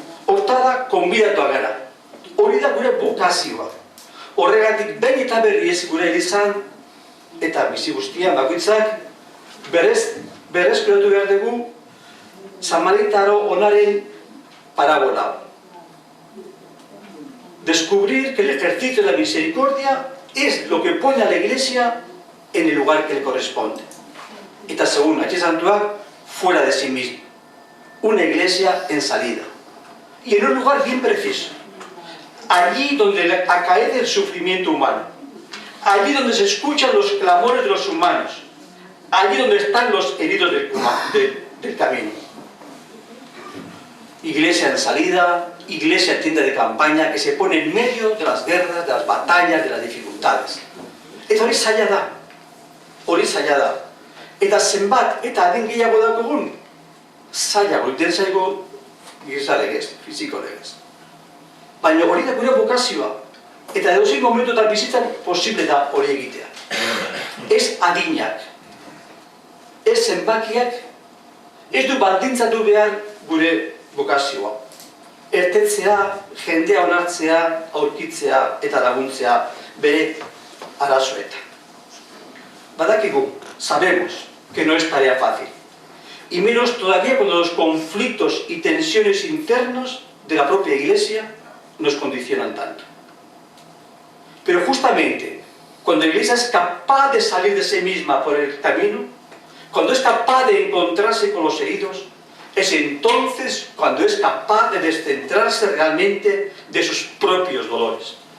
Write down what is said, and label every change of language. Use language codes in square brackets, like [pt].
[eu] Hortara konbidatuak gara. Hori da gure bokazioa. Horregatik behin eta berriz gure elizan eta bizi guztian bakoitzak berreskuratu behar dugu Samaritano onaren parábola. [es] Descubrir que el ejercicio de la misericordia es lo que pone a la Iglesia en el lugar que le corresponde. Eta según H. Santuak, fuera de sí mismo. Una iglesia en salida. Y en un lugar bien preciso. Allí donde acaece el sufrimiento humano. Allí donde se escuchan los clamores de los humanos. Allí donde están los heridos del camino. Iglesia en salida, iglesia en tienda de campaña que se pone en medio de las guerras, de las batallas, de las dificultades. [eu] Eta hori zaila da. Hori zaila da. Eta zenbat eta adin gehiago daukagun, zailago iten zaigo giza legez, fiziko legez. Baina hori da gure bokazioa. Eta edozein momentuetan bizitzan posible da hori egitea. Ez adinak, ez zenbakiak, ez du baldintzatu behar gure bokazioa. Ertetzea, jendea onartzea, aurkitzea eta laguntzea bere arazoetan. Badakigu, [es] sabemos que no es tarea fácil. Y menos todavía cuando los conflictos y tensiones internos de la propia Iglesia nos condicionan tanto. Pero justamente cuando la Iglesia es capaz de salir de sí misma por el camino, cuando es capaz de encontrarse con los heridos, es entonces cuando es capaz de descentrarse realmente de sus propios dolores.